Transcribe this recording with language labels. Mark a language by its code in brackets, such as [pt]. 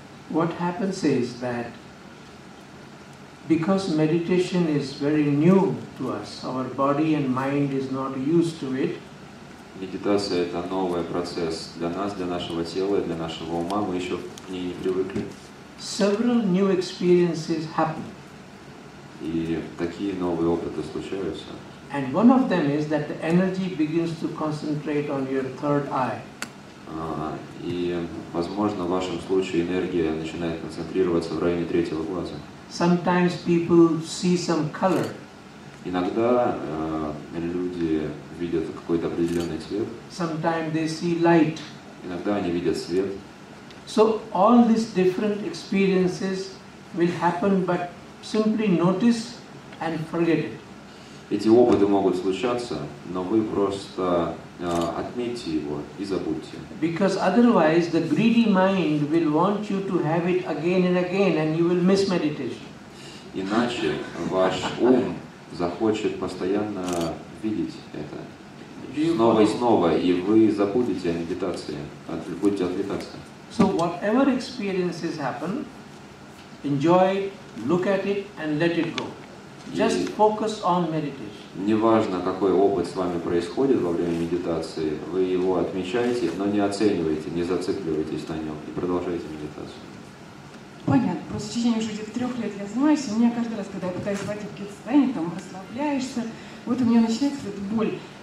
[en] What happens is that because meditation is very new to us, our body and mind is not used to it. [ru] Медитация – это новый процесс для нас, для нашего тела, для нашего ума. Мы еще к ней не привыкли. [en] Several new experiences happen. [ru] И такие новые опыты случаются. [en] And one of them is that the energy begins to concentrate on your third eye. [ru] И, возможно, в вашем случае энергия начинает концентрироваться в районе третьего глаза. [en] Sometimes people see some color. [ru] Иногда люди видят какой-то определенный цвет. [en] Sometimes they see light. [ru] Иногда они видят свет. [en] So all these different experiences will happen, but simply notice and forget it. [ru] Эти опыты могут случаться, но вы просто отметьте его и забудьте. [en] Because otherwise the greedy mind will want you to have it again and again and you will miss meditation. [ru] Иначе ваш ум захочет постоянно видеть это снова и снова, и вы забудете о медитации, будете отвлекаться. [en] So whatever experiences happen, enjoy it, look at it and let it go. Just focus on meditation. [ru] Неважно, какой опыт с вами происходит во время медитации, вы его отмечаете, но не оцениваете, не зацикливайтесь на нем и продолжайте медитацию. Понятно. Просто в течение уже где-то 3 лет я занимаюсь, и у меня каждый раз, когда я пытаюсь войти в какие-то состояния, там расслабляешься, вот у меня начинается эта боль.